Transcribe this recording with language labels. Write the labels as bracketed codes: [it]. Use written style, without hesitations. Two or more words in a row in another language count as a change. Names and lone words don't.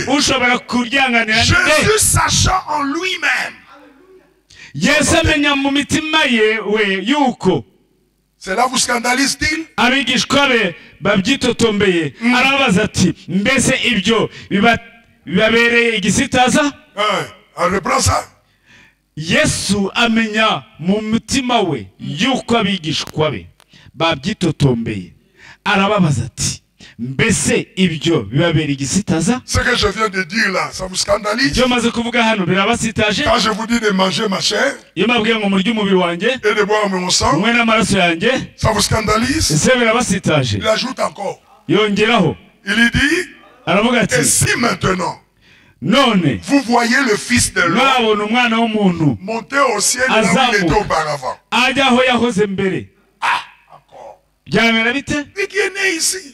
[fr] Jésus sachant en lui-même. Cela vous scandalise-t-il? On reprend ça. [rw] Yesu amenya mu mutima we yuko abigishwa be babyitotombeye arababaza ati mbese ibyo bibabera igisitaza? [fr] Ce que je viens de dire là, ça vous scandalise? [rw] Byo maze kuvuga hano birabasitaje? [fr] Quand je vous dis de manger ma chair [rw] iyo mabwiye ngo murye umubiri wanjye [fr] et de boire mon sang, [rw] mwe n'amaraso yanjye, [fr] ça vous scandalise? [rw] Ese birabasitaje? [fr] Il ajoute encore. [rw] Yongeraho. [fr] Il dit, et si maintenant none vous voyez le Fils de l'homme monter au ciel là où il était auparavant. Ah, encore. Qui est né ici?